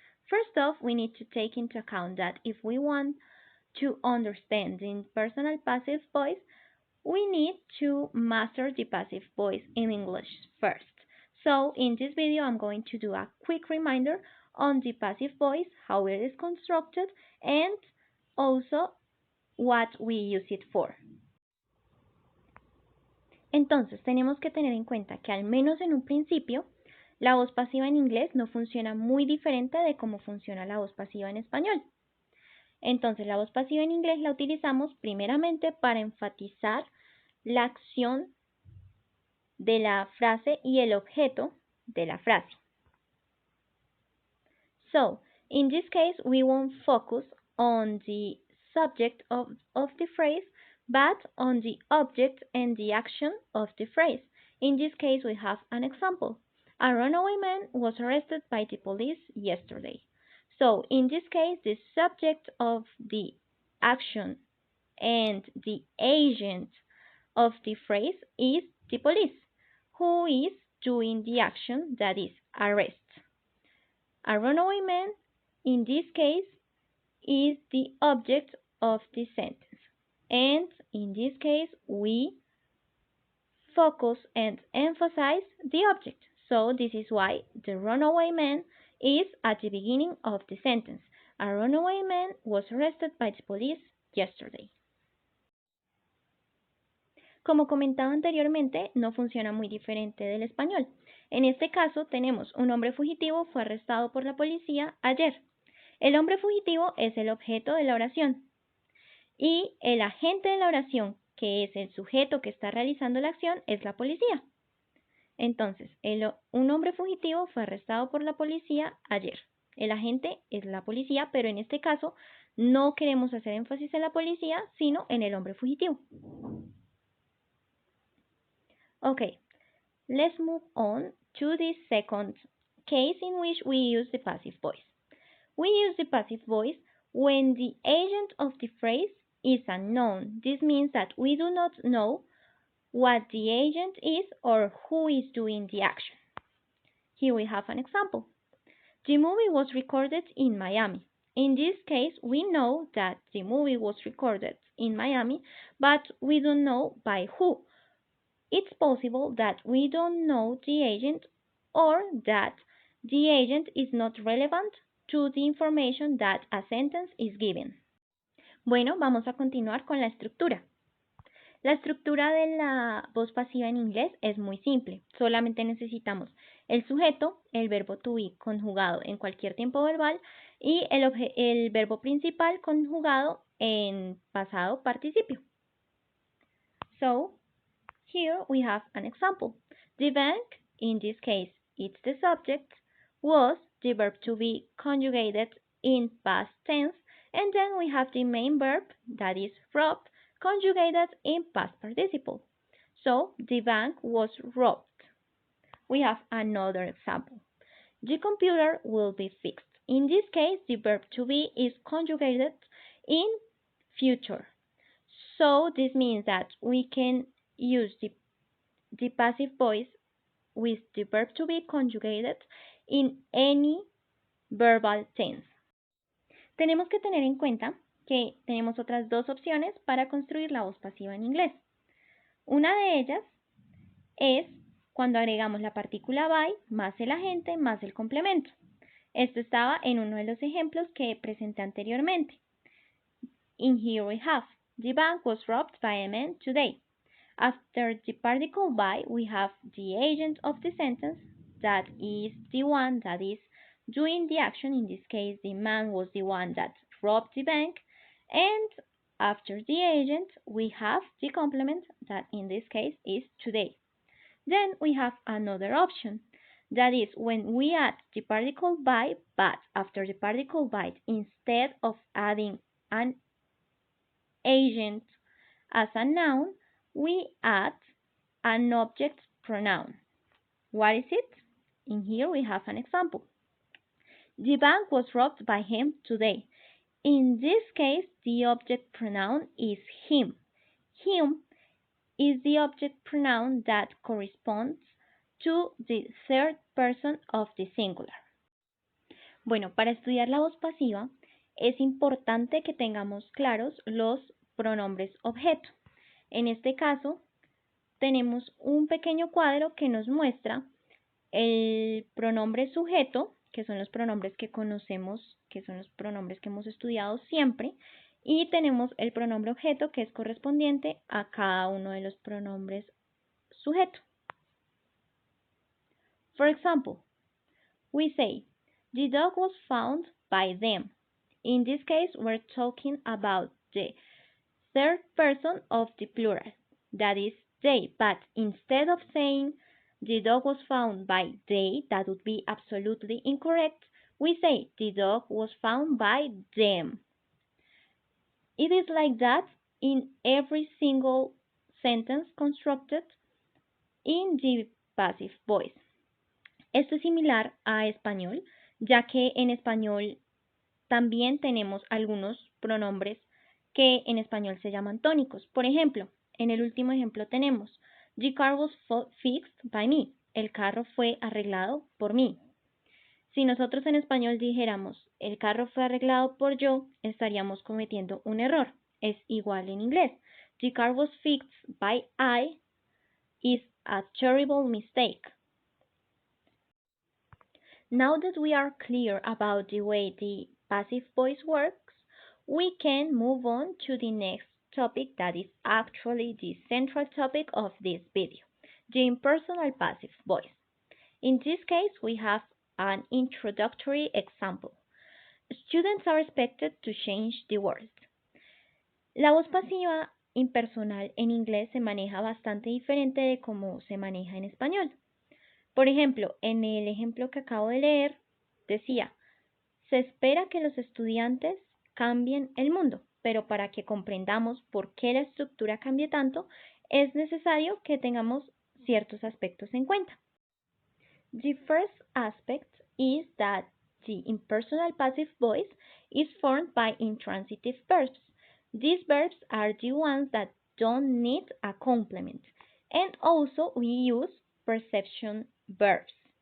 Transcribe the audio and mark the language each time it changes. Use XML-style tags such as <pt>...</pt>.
<en>First off, we need to take into account that if we want to understand the impersonal passive voice, we need to master the passive voice in English first. So in this video I'm going to do a quick reminder on the passive voice, how it is constructed, and also what we use it for.</en> <es>Entonces, tenemos que tener en cuenta que al menos en un principio, la voz pasiva en inglés no funciona muy diferente de cómo funciona la voz pasiva en español. Entonces, la voz pasiva en inglés la utilizamos primeramente para enfatizar la acción de la frase y el objeto de la frase.</es> <en>So, in this case, we won't focus on the subject of the phrase, but on the object and the action of the phrase. In this case, we have an example. A runaway man was arrested by the police yesterday. So, in this case, the subject of the action and the agent of the phrase is the police, who is doing the action, that is, arrest. A runaway man, in this case, is the object of the sentence. And in this case, we focus and emphasize the object. So this is why the runaway man is at the beginning of the sentence. A runaway man was arrested by the police yesterday.</en> <es>Como comentaba anteriormente, no funciona muy diferente del español. En este caso, tenemos un hombre fugitivo fue arrestado por la policía ayer. El hombre fugitivo es el objeto de la oración. Y el agente de la oración, que es el sujeto que está realizando la acción, es la policía. Entonces, un hombre fugitivo fue arrestado por la policía ayer. El agente es la policía, pero en este caso no queremos hacer énfasis en la policía, sino en el hombre fugitivo.</es> <en>Okay, let's move on to the second case in which we use the passive voice. We use the passive voice when the agent of the phrase is unknown. This means that we do not know what the agent is or who is doing the action. Here we have an example. The movie was recorded in Miami. In this case, we know that the movie was recorded in Miami, but we don't know by who. It's possible that we don't know the agent or that the agent is not relevant to the information that a sentence is given.</en> <es>Bueno, vamos a continuar con la estructura. La estructura de la voz pasiva en inglés es muy simple. Solamente necesitamos el sujeto, el verbo to be conjugado en cualquier tiempo verbal y el verbo principal conjugado en pasado participio.</es> <en>So, here we have an example. The bank, in this case it's the subject, was the verb to be conjugated in past tense, and then we have the main verb, that is robbed, conjugated in past participle. So, the bank was robbed. We have another example. The computer will be fixed. In this case, the verb to be is conjugated in future. So, this means that we can use the passive voice with the verb to be conjugated in any verbal tense.</en> <es>Tenemos que tener en cuenta que tenemos otras dos opciones para construir la voz pasiva en inglés. Una de ellas es cuando agregamos la partícula by más el agente más el complemento. Esto estaba en uno de los ejemplos que presenté anteriormente.</es> <en>In here we have, the bank was robbed by a man today. After the particle by, we have the agent of the sentence, that is the one that is doing the action. In this case, the man was the one that robbed the bank. And after the agent, we have the complement, that in this case is today. Then we have another option, that is when we add the particle by, but after the particle by, instead of adding an agent as a noun, we add an object pronoun. What is it? In here we have an example. The bank was robbed by him today. In this case, the object pronoun is him. him is the object pronoun that corresponds to the third person of the singular.</en> <es>Bueno, para estudiar la voz pasiva es importante que tengamos claros los pronombres objeto. En este caso, tenemos un pequeño cuadro que nos muestra el pronombre sujeto, que son los pronombres que conocemos, que son los pronombres que hemos estudiado siempre, y tenemos el pronombre objeto, que es correspondiente a cada uno de los pronombres sujeto.</es> <en>For example, we say, the dog was found by them. In this case, we're talking about the third person of the plural, that is they, but instead of saying the dog was found by they, that would be absolutely incorrect, we say the dog was found by them. It is like that in every single sentence constructed in the passive voice.</en> <es>Esto es similar a español, ya que en español también tenemos algunos pronombres que en español se llaman tónicos. Por ejemplo, en el último ejemplo tenemos</es> <en>the car was fixed by me.</en> <es>El carro fue arreglado por mí. Si nosotros en español dijéramos el carro fue arreglado por yo, estaríamos cometiendo un error. Es igual en inglés.</es> <en>The car was fixed by I is a terrible mistake. Now that we are clear about the way the passive voice works, we can move on to the next topic that is actually the central topic of this video, the impersonal passive voice. In this case, we have an introductory example. Students are expected to change the world.</en> <es>La voz pasiva impersonal en inglés se maneja bastante diferente de cómo se maneja en español. Por ejemplo, en el ejemplo que acabo de leer, decía, se espera que los estudiantes cambien el mundo, pero para que comprendamos por qué la estructura cambie tanto, es necesario que tengamos ciertos aspectos en cuenta.</es> <en>The first aspect is that the impersonal passive voice is formed by intransitive verbs. These verbs are the ones that don't need a complement, and also we use perception verbs.</en>